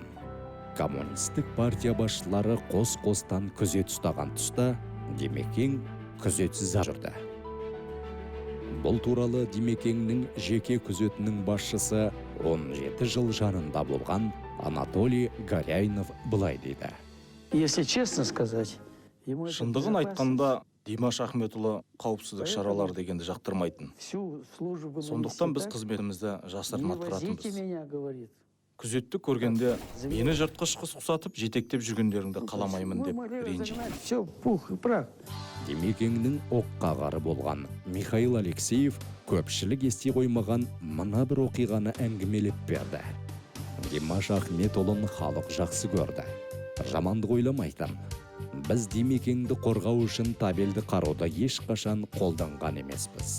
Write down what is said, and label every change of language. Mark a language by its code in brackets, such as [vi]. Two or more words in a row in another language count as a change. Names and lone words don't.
[kk] Коммунистік партия басшылары қос-қостан күзет ұстаған тұста, Димекең күзетсіз жүрді. Бұл туралы Димекеңнің жеке күзетінің басшысы 17 жыл жанында болған Анатолий Горяйнов былай дейді. [ru] Если честно сказать, [kk] Шындығын айтқанда, Димаш Ахметұлы қауіпсіздік шаралары дегенді жақтырмайтын. Сондықтан біз қызметімізді жасырын атқаратынбыз. Күзетті көргенде, мені жыртқыш қыз ұқсатып, жетектеп жүргендеріңді қаламаймын деп ренжиді. [ru] Все, пух и прах. [kk] Димекеңнің оққағары болған Михаил Алексеев көпшілік ести қоймаған мына бір оқиғаны әңгімелеп берді. Димаш Ахметұлын халық жақсы көрді. Жамандық ойламайтын. Біз Димекеңді қорғау үшін табелді қаруды ешқашан қолданған емеспіз.